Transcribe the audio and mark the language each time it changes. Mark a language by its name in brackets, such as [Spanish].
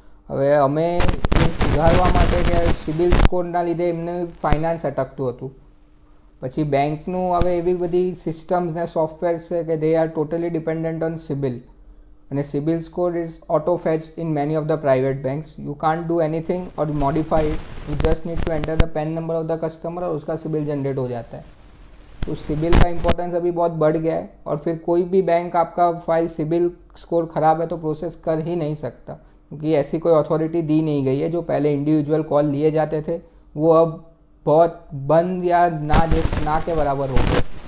[Gujarati] હવે અમે એ સુધારવા માટે કે સિબિલ સ્કોરના લીધે એમને ફાઇનાન્સ અટકતું હતું. પછી બેંકનું હવે એવી બધી સિસ્ટમ્સ ને સોફ્ટવેર છે કે [English] They are totally dependent on CIBIL, અને CIBIL score is auto fetched in many of the private banks. You can't do anything or modify it. You just need to enter the PAN number of the customer [Hindi] और उसका CIBIL generate हो जाता है. तो CIBIL का importance अभी बहुत बढ़ गया है और फिर कोई भी बैंक आपका फाइल सिबिल स्कोर ख़राब है तो प्रोसेस कर ही नहीं सकता, क्योंकि ऐसी कोई अथॉरिटी दी नहीं गई है. जो पहले इंडिविजुअल कॉल लिए जाते थे वो अब बहुत बंद या ना के बराबर हो गए.